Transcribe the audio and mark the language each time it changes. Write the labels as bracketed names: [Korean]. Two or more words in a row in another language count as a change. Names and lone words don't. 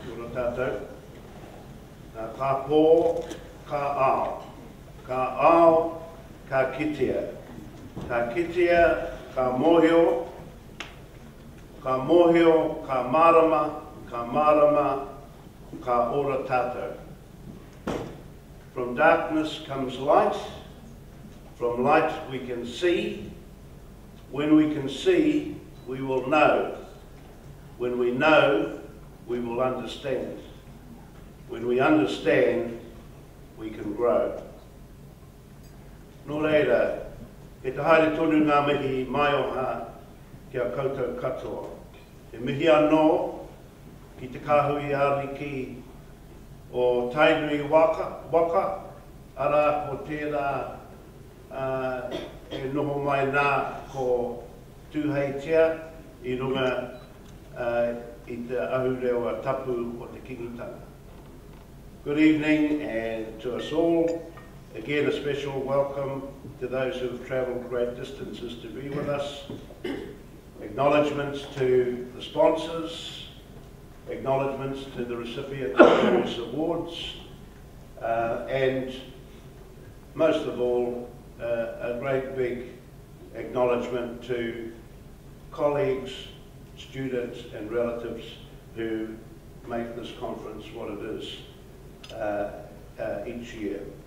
[Māori] tātou. Ka pō, ka ao. Ka ao, ka kitea. Ka kitea, ka mohio. Ka mohio, ka marama. Ka marama, ka ora tātou. [English] From darkness comes light. From light we can see. When we can see, we will know. When we know, we will understand. When we understand, we can grow. [Māori] Nō reira, e te haere tonu ngā mihi mai o ha kia koutou katoa. E mihi anō ki te kāhui ariki o Tainui waka, ara ko tērā e noho mai nā ko tūheitia I runga I te ahurewa tapu o te kingitanga. [English] Good evening and to us all. Again, a special welcome to those who have travelled great distances to be with us. Acknowledgements to the sponsors, acknowledgements to the recipients of various awards, and most of all, a great big acknowledgement to colleagues, students and relatives who make this conference what it is each year.